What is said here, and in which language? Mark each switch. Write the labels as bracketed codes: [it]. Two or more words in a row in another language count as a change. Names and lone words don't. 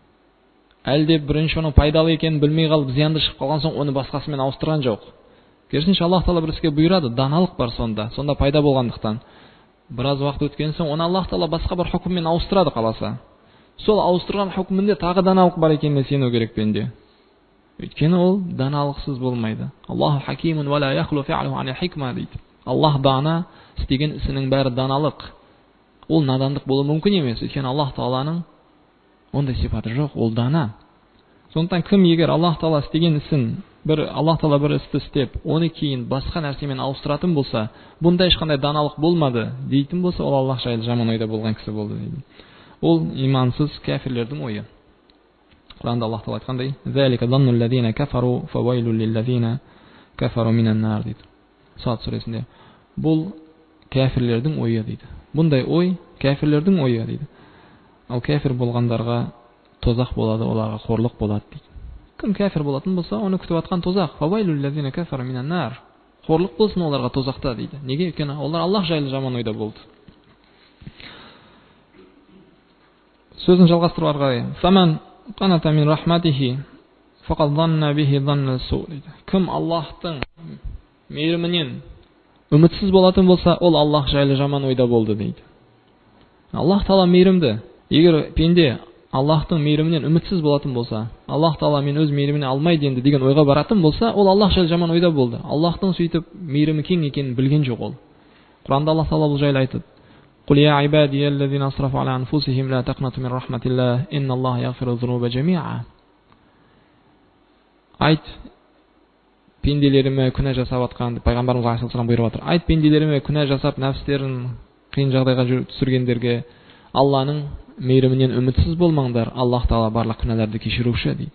[kk] Әлде бірінші оның пайдалы екенін білмей қалып зиянды шығып қалған соң оны басқасымен ауыстырған жоқ. Керісінше Аллах Таала бір іске бұйырады, даналық бар сонда пайда болғандықтан. Біраз уақыт өткен соң оны Аллах Таала басқа бір хүкіммен ауыстырады қаласа. Сол ауыстырған хүкімінде тағы даналық бар екеніне сену керек пенде. Өйткені ол даналықсыз болмайды. [ar] الله حكيم ولا يخلو فعله عن الحكمة дейді. [kk] Аллах дана, істеген ісінің бәрі даналық. Ол надандық болуы мүмкін емес. Өйткені Аллах Тааланың ондай сипаты жоқ, ол дана. Сондықтан кім егер Аллах Таала істеген ісін, Аллах Таала бір істі істеп, оны кейін басқа нәрсемен ауыстыратын болса, бұнда ешқандай даналық болмады дейтін болса, ол Аллах жайлы жаман ойда болған кісі болды дейді. Ол имансыз кәфирлердің ойы. Құранда Аллах Таала айтқандай: [ar] "ذلك ظن الذين كفروا فويل للذين كفروا من النار" дейді. [kk] Сад сүресінде. Бұл кәфирлердің ойы дейді. Бұндай ой кәфирлердің ойы дейді. Ал кәфир болғандарға тозақ болады, оларға қорлық болады дейді. Кім кәфир болатын болса, оны күтіп атқан тозақ. [ar] فويل للذين كفروا من النار. [kk] Қорлық болсын оларға тозақта дейді. Неге? Өйткені олар Аллах жайлы жаман ойда болды. Сөзін жалғастырып ары қарай. [ar] فمن قنط من رحمته فقد ظن به ظن السوء дейді. [kk] Кім Аллахтың мейірімінен үмітсіз болатын болса, ол Аллах жайлы жаман ойда болды дейді. Аллах Таала мейірімді. Егер пенде Аллахтың мейірімінен үмітсіз болатын болса, Аллах Таала мен өз мейіріміне алмайды енді деген ойға баратын болса, ол Аллах жайлы жаман ойда болды. Аллахтың сөйтіп мейірімі кең екенін білген жоқ ол. Құранда Аллах Таала бұл жайлы айтады: [ar] "قل يا عبادي الذين أسرفوا على أنفسهم لا تقنطوا من رحمة الله إن الله يغفر الذنوب جميعا." [kk] Айт пенделеріме күнә жасап атқан, пайғамбарымыз алейхиссалам бұйырып отыр. Айт пенделеріме күнә жасап нәпстерін қиын жағдайға түсіргендерге, Алланың мейірімінен үмітсіз болмаңдар, Аллах Таала барлық күнәларды кешіруші дейді.